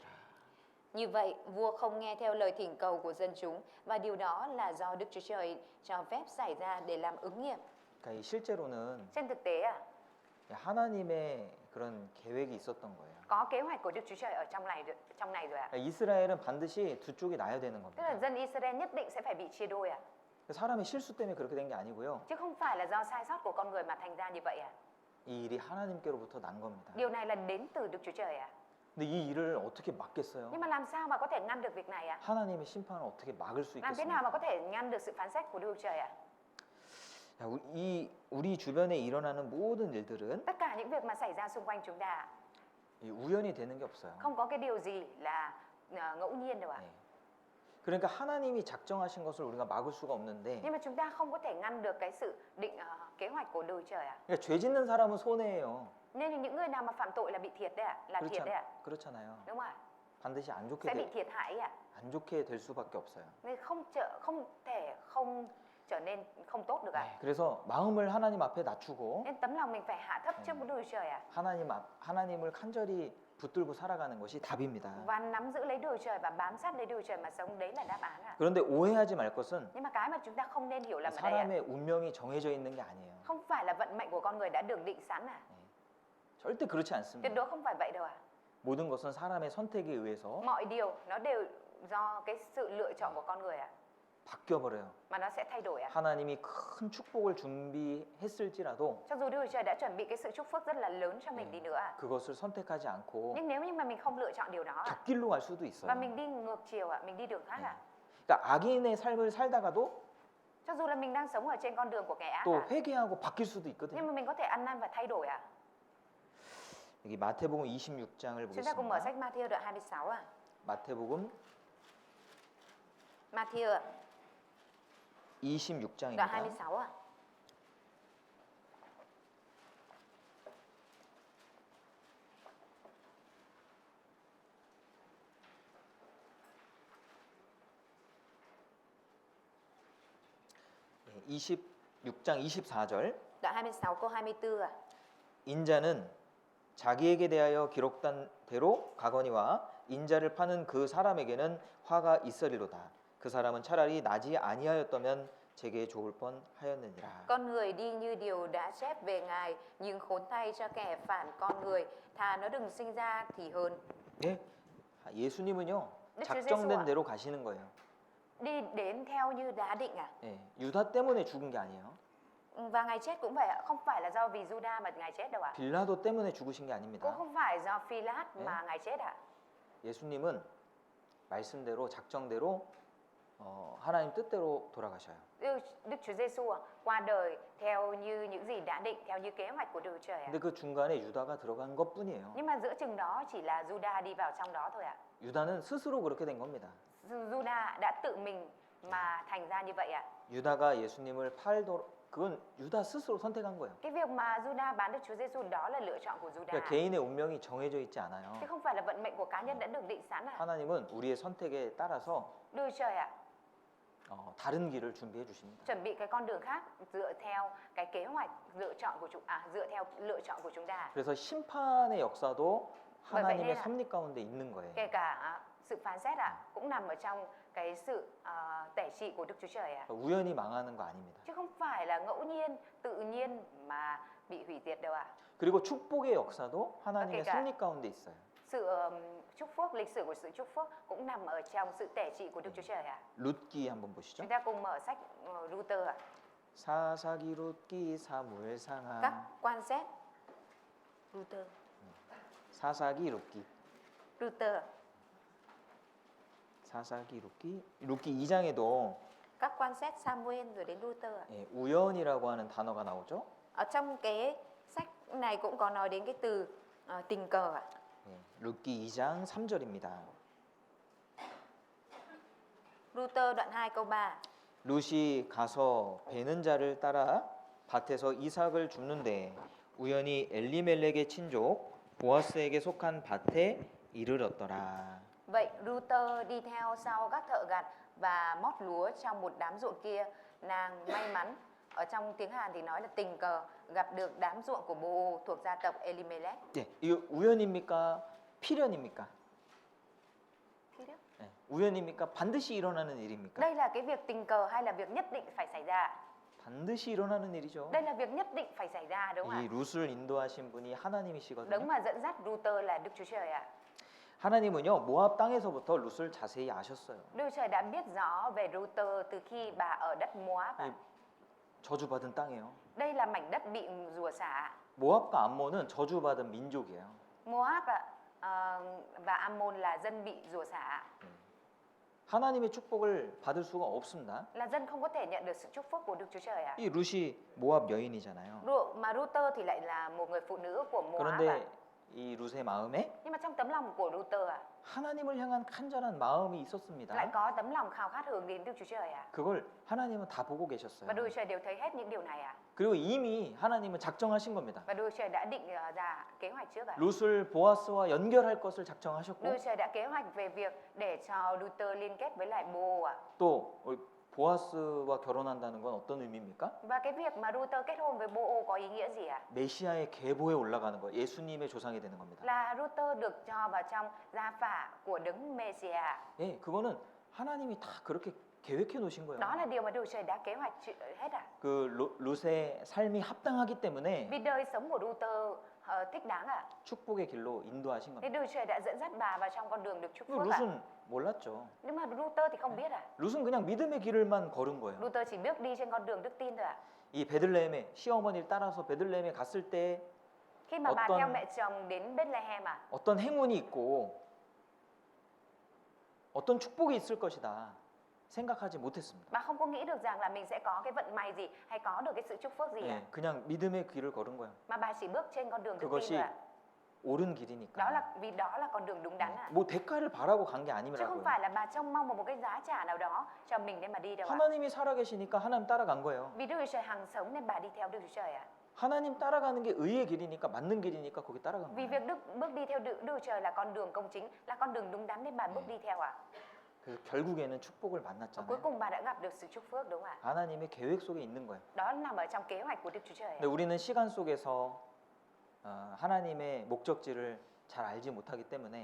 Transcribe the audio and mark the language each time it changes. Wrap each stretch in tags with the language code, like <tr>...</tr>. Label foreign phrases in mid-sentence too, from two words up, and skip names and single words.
<vi>Như vậy, vua không nghe theo lời thỉnh cầu của dân chúng và điều đó là do Đức Chúa Trời cho phép xảy ra để làm ứng nghiệm.</vi> <ko>그러니까 이 실제로는</ko> <vi>Trên thực tế ạ,</vi> <ko>하나님의 그런 계획이 있었던 거예요.</ko> <vi>có kế hoạch của Đức Chúa Trời ở trong này rồi ạ.</vi> <ko>그러니까 이스라엘은 반드시 두 쪽이 나야 되는</ko> <vi>Tức là</vi> <ko>겁니다.</ko> <vi>dân Israel nhất định sẽ phải bị chia đôi ạ.</vi> <ko>사람의 실수 때문에 그렇게 된 게 아니고요.</ko> <vi>Chứ không phải là do sai sót của con người mà thành ra như vậy ạ.</vi> <ko>이 일이 하나님께로부터 난 겁니다.</ko> <vi>Điều này là đến từ Đức Chúa Trời ạ.</vi> <ko>근데 이 일을 어떻게 막겠어요?</ko> <vi>Nhưng mà làm sao mà có thể ngăn được việc này ạ?</vi> <ko>하나님의 심판을 어떻게 막을 수</ko> <vi>Làm thế nào mà</vi> <ko>있겠습니까?</ko> <vi>có thể ngăn được sự phán xét của Đức Chúa Trời ạ?</vi> <ko>야, 우리 주변에 일어나는 모든 일들은</ko> <vi>Tất cả những việc mà xảy ra xung quanh chúng ta ạ,</vi> <ko>이 우연이 되는 게 없어요.</ko> <vi>không có cái điều gì là ngẫu nhiên đâu ạ.</vi> <ko>네. 그러니까 하나님이 작정하신 것을 우리가 막을 수가 없는데,</ko> <vi>Nhưng mà chúng ta không có thể ngăn được cái sự kế hoạch của Đức Chúa Trời ạ.</vi> <ko>그러니까 죄 짓는 사람은 손해예요.</ko> <vi>Nên là những người nào mà phạm tội là bị thiệt đấy ạ, là thiệt đấy ạ.</vi> <ko>그렇잖아요.</ko> <vi>Đúng không ạ?</vi> <ko>반드시 안 좋게</ko> <vi>Sẽ bị thiệt hại ạ.</vi> <ko>안 좋게 될 수밖에 없어요.</ko> <vi>Nên không thể không trở nên không tốt được ạ.</vi> <ko>네, 그래서 마음을 하나님 앞에 낮추고</ko> <vi>Nên tấm lòng mình phải hạ thấp trước Đức Chúa Trời ạ.</vi> <ko>하나님을 간절히 붙들고 살아가는 것이 답입니다.</ko> <vi>Và nắm giữ lấy Đức Chúa Trời và bám sát lấy Đức Chúa Trời mà sống, đấy là đáp án ạ.</vi> <ko>그런데 오해하지 말 것은</ko> <vi>Nhưng mà cái mà chúng ta không nên hiểu lầm ở đây ạ,</vi> <ko>사람의 운명이 정해져 있는 게 아니에요.</ko> <vi>không phải là vận mệnh của con người đã được định sẵn ạ.</vi> <ko>절대 그렇지</ko> <vi>Tuyệt</vi> <ko>않습니다.</ko> <vi>đối không phải vậy đâu ạ.</vi> <ko>모든 것은 사람의 선택에 의해서</ko> <vi>Mọi điều nó đều do cái sự lựa chọn của con người ạ,</vi> <ko>바뀌어 버려요.</ko> <vi>mà nó sẽ thay đổi ạ.</vi> <ko>하나님이 큰 축복을 준비했을지라도</ko> <vi>Cho dù Đức Chúa Trời đã chuẩn bị cái sự chúc phước rất là lớn cho mình đi nữa ạ,</vi> <ko>그것을 선택하지 않고</ko> <vi>nhưng nếu như mà mình không lựa chọn điều đó ạ,</vi> <ko>곁길로 갈 수도</ko> <vi>và</vi> <ko>있어요.</ko> <vi>mình đi ngược chiều ạ, mình đi đường khác ạ,</vi> <ko>그러니까 악인의 삶을 살다가도</ko> <vi>cho dù là mình đang sống ở trên con đường của kẻ ác</vi> <ko>또</ko> <vi>ạ,</vi> <ko>회개하고 바뀔 수도</ko> <vi>nhưng</vi> <ko>있거든요.</ko> <vi>mà mình có thể ăn năn và thay đổi ạ.</vi> <ko>여기 마태복음 26장을</ko> <vi>Chúng ta cùng mở</vi> <ko>보겠습니다.</ko> <vi>sách Matthew đoạn 26 ạ.</vi> <ko>마태복음</ko> <vi>Matthew ạ,</vi> <ko>26장입니다.</ko> <vi>đoạn 26 ạ.</vi> <ko>네, 26장 24절.</ko> <vi>Đoạn 26 câu 24 ạ.</vi> <ko>인자는 자기에게 대하여 기록된 대로 가거니와 인자를 파는 그 사람에게는 화가 있으리로다. 그 사람은 차라리 나지 아니하였다면 제게 좋을 뻔하였느니라.</ko> <vi>Con người đi như điều đã chép về Ngài, nhưng khốn thay cho kẻ phản con người, thà nó đừng sinh ra thì hơn.</vi> <ko>네, 예수님은요 네, 작정된 주제수와. 대로 가시는 거예요.</ko> <vi>Đi đến theo như đã định ạ.</vi> <ko>네, 유다 때문에 죽은 게 아니에요.</ko> <vi>Và Ngài chết cũng vậy ạ, không phải là do vì Juda mà Ngài chết đâu ạ.</vi> <ko>빌라도 때문에 죽으신 게</ko> <vi>Cũng</vi> <ko>아닙니다.</ko> <vi>không phải do Phi-lát</vi> <ko>네.</ko> <vi>mà Ngài chết ạ.</vi> <ko>예수님은 말씀대로 작정대로 하나님 뜻대로 돌아가셔요.</ko> <vi>Đức Chúa Giêsu ạ, qua đời theo như những gì đã định, theo như kế hoạch của Đức Chúa Trời ạ.</vi> <ko>근데 그 중간에 유다가 들어간 것뿐이에요.</ko> <vi>Nhưng mà giữa chừng đó chỉ là Juda đi vào trong đó thôi ạ.</vi> <ko>유다는 스스로 그렇게 된 겁니다.</ko> <vi>Juda đã tự mình mà thành ra như vậy ạ.</vi> <ko>유다가 예수님을 그건 유다 스스로 선택한 거예요.</ko> <vi>Cái việc mà Juda bán Đức Chúa Giêsu đó là lựa chọn của Juda,</vi> <ko>그러니까 개인의 운명이 정해져 있지 않아요.</ko> <vi>chứ không phải là vận mệnh của cá nhân đã được định sẵn ạ.</vi> <ko>하나님은 우리의 선택에 따라서</ko> <vi>Đức Chúa Trời ạ,</vi> <ko>다른 길을 준비해 주십니다.</ko> <vi>chuẩn bị cái con đường khác dựa theo cái kế hoạch dựa theo lựa chọn của chúng ta.</vi> <ko>그래서 심판의 역사도</ko> <vi>bởi vậy</vi> <ko>하나님의</ko> <vi>nên là</vi> <ko>섭리 가운데 있는 거예요.</ko> <vi>kể cả sự phán xét ạ cũng nằm ở trong cái sự tể trị của Đức Chúa Trời ạ.</vi> <ko>우연히 망하는 거 아닙니다.</ko> <vi>Chứ không phải là ngẫu nhiên, tự nhiên mà bị hủy diệt đâu ạ.</vi> <ko>그리고 축복의 역사도 하나님의 그러니까 섭리 가운데 있어요.</ko> <vi>Sự chúc phước, lịch sử của sự chúc phước cũng nằm ở trong sự tể trị của Đức Chúa Trời ạ.</vi> <ko>룻기 한번 보시죠.</ko> <vi>Chúng ta cùng mở sách Ruther ạ.</vi> <ko>사사기 룻기 사무엘상하</ko> <vi>Các quan xét Ruther.</vi> <ko>사사기 룻기</ko> <vi>Ruther.</vi> <ko>사사기 룻기 2장에도</ko> <vi>Các quan xét Samuel rồi đến Ruther ạ.</vi> <ko>예, 우연이라고 하는 단어가 나오죠.</ko> <vi>Ở trong cái sách này cũng có nói đến cái từ tình cờ ạ.</vi> <ko>예, 룻기 2장 3절입니다.</ko> <vi>Ruther đoạn 2 câu 3.</vi> <ko>룻이 가서 베는 자를 따라 밭에서 이삭을 줍는데 우연히 엘리멜렉의 친족 보아스에게 속한 밭에 이르렀더라.</ko> <vi>Vậy Ruther đi theo sau các thợ gặt và mót lúa trong một đám ruộng kia. Nàng may mắn, ở trong tiếng Hàn thì nói là tình cờ, gặp được đám ruộng của Bô thuộc gia tộc Elimelech.</vi> <ko>예, 이거 우연입니까? 필연입니까? 예, 우연입니까? 반드시 일어나는 일입니까?</ko> <vi>Đây là cái việc tình cờ hay là việc nhất định phải xảy ra?</vi> <ko>반드시 일어나는 일이죠.</ko> <vi>Đây là việc nhất định phải xảy ra đúng không</vi> <ko>이</ko> <vi>ạ?</vi> <ko>룻을 인도하신 분이 하나님이시거든요.</ko> <vi>Đấng mà dẫn dắt Ruther là Đức Chúa Trời ạ.</vi> <ko>하나님은요 모압 땅에서부터 룻을 자세히 아셨어요.</ko> <vi>Đức Chúa Trời đã biết rõ về Ruther từ khi bà ở đất Moab ạ.</vi> <ko>이 저주받은 땅이에요.</ko> <vi>Đây là mảnh đất bị rủa xả.</vi> <ko>모압과 암몬은 저주받은 민족이에요.</ko> <vi>Moab ạ, và Ammon là dân bị rủa xả.</vi> <ko>하나님의 축복을 받을 수가 없습니다.</ko> <vi>Là dân không có thể nhận được sự chúc phúc của Đức Chúa Trời ạ.</vi> <ko>이 룻이 모압 여인이잖아요.</ko> <vi>Mà Ruther thì lại là một người phụ nữ của Moab ạ.</vi> <ko>그런데 이 룻의 마음에</ko> <vi>Nhưng mà trong tấm lòng của Ruther ạ,</vi> <ko>하나님을 향한 간절한 마음이 있었습니다.</ko> <vi>lại có tấm lòng khao khát hướng đến Đức Chúa Trời ạ.</vi> <ko>그걸 하나님은 다 보고 계셨어요.</ko> <vi>Và Đức Chúa Trời đều thấy hết những điều này ạ.</vi> <ko>그리고 이미 하나님은 작정하신 겁니다.</ko> <vi>Và Đức Chúa Trời đã định ra kế hoạch trước ạ.</vi> <ko>룻을 보아스와 연결할 것을 작정하셨고</ko> <vi>Đức Chúa Trời đã kế hoạch về việc để cho Ruther liên kết với lại Bô ạ.</vi> <ko>또 보아스와 결혼한다는 건 어떤 의미입니까?</ko> <vi>Và cái việc mà Ruther kết hôn với Bô có ý nghĩa gì ạ?</vi> <ko>메시아의 계보에 올라가는 거, 예수님의 조상이 되는 겁니다.</ko> <vi>Là Ruther được cho vào trong gia phả của đấng Messiah.</vi> <ko>예, 그거는 하나님이 다 그렇게 계획해 놓으신 거예요.</ko> <vi>Đó là điều mà Đức Chúa Trời đã kế hoạch hết ạ.</vi> <ko>그 룻의 삶이 합당하기 때문에</ko> <vi>Vì đời sống của Ruther thích đáng ạ.</vi> <ko>축복의 길로 인도하신</ko> <vi>Nên</vi> <ko>겁니다.</ko> <vi>Đức Chúa Trời đã dẫn dắt bà vào trong con đường được chúc</vi> <ko>그</ko> <vi>phước ạ.</vi> <ko>룻은 몰랐죠.</ko> <vi>Nhưng mà Ruther thì không biết ạ.</vi> <ko>룻은 그냥 믿음의 길을만 걸은 거예요.</ko> <vi>Ruther chỉ bước đi trên con đường đức tin thôi ạ.</vi> <ko>이 베들레헴에 시어머니를 따라서 베들레헴에 갔을 때</ko> <vi>Khi mà bà</vi> <ko>어떤-</ko> <vi>theo mẹ chồng đến Bethlehem ạ,</vi> <ko>어떤 행운이 있고 어떤 축복이 있을 것이다 생각하지 못했습니다.</ko> <vi>bà không có nghĩ được rằng là mình sẽ có cái vận may gì hay có được cái sự chúc phước gì ạ.</vi> <ko>예, 그냥 믿음의 길을 걸은 거예요.</ko> <vi>Mà bà chỉ bước trên con đường đức tin</vi> <ko>그것이</ko> <vi>thôi ạ.</vi> <ko>옳은</ko> <vi>Đó</vi> <ko>길이니까.</ko> <vi>là vì đó là con đường đúng đắn ạ.</vi> <ko>뭐 대가를 바라고 간 게</ko> <vi>Chứ không</vi> <ko>아니라고요.</ko> <vi>phải là bà trông mong một cái giá trả nào đó cho mình để mà đi đâu ạ.</vi> <ko>하나님이 살아계시니까 하나님 따라간 거예요.</ko> <vi>Vì Đức Chúa Trời hằng sống nên bà đi theo Đức Chúa Trời ạ.</vi> <ko>하나님 따라가는 게 의의 길이니까 맞는 길이니까 거기 따라간</ko> <vi>Vì</vi> <ko>거예요.</ko> <vi>việc bước đi theo Đức Chúa Trời là con đường công chính, là con đường đúng đắn nên bà bước đi theo ạ.</vi> <ko>그래서 결국에는 축복을</ko> <vi>Và cuối</vi> <ko>만났잖아요.</ko> <vi>cùng bà đã gặp được sự chúc phước đúng không ạ?</vi> <ko>하나님의 계획 속에 있는 거예요.</ko> <vi>Đó nằm ở trong kế hoạch của Đức Chúa Trời ạ.</vi> <ko>근데 우리는 시간 속에서 하나님의 목적지를 잘 알지 못하기 때문에</ko>